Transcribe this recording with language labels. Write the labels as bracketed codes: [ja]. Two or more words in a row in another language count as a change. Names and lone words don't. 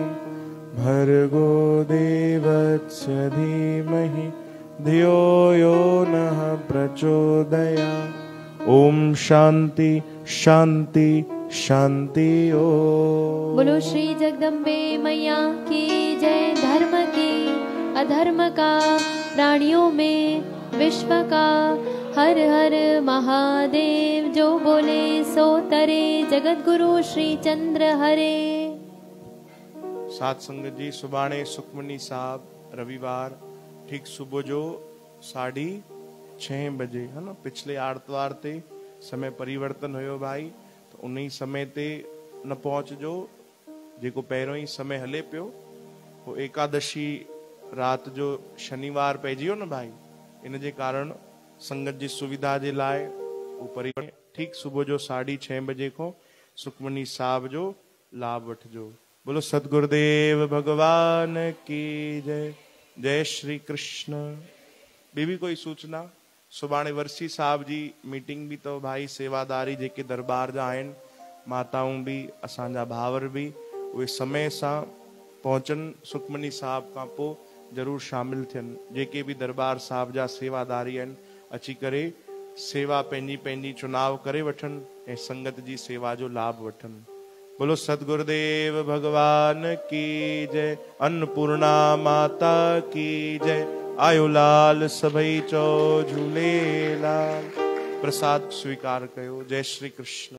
[sa] भर्गो देवस्य धीमहि धियो यो नः प्रचोदयात्। ओम शांति शांति शांति। ओम [hi] बोलो श्री जगदम्बे मैया की जय। धर्म की अधर्म का प्राणियों में विश्व का। हर हर महादेव, जो बोले सो तरे, जगत गुरु श्री चंद्र हरे। [sd] सात संगत जी, सुभाणे सुखमनी साहब रविवार ठीक सुबह जो 6:30 बजे है ना। पिछले आर्तवार ते समय परिवर्तन हुयो भाई, तो उन समय ते न पहुंचजो जेको पहिरों ही समय हले पियो। वो एकादशी रात जो शनिवार पइजी वियो न भाई, इन जे कारण संगत जी सुविधा जे लाइ वो परिवर्तन ठीक सुबह जो 6:30 बजे को सुखमनी साहब जो लाभ वठजो। [hi] बोलो सतगुरुदेव भगवान की जय। जय श्री कृष्ण। भी कोई सूचना? [sd] सुभाणे वर्सी साहब जी मीटिंग भी तो भाई, सेवादारी जेके दरबार जा आहिनि, माताऊं भी असांजा भावर भी, उहे समय सां पहुंचन सुखमनी साहब खां पोइ जरूर शामिल थियन। जेके भी दरबार साहब जा सेवादारी आहिनि, अची करे सेवा पंहिंजी पंहिंजी चुनाव करे वठन ऐं संगत जी सेवा जो लाभ वठन। [hi] बोलो सतगुरुदेव भगवान की जय। अन्नपूर्णा माता की जय। [sd] आयोलाल सभई चो झूलेलाल। प्रसाद स्वीकार कयो। [hi] जय श्री कृष्ण।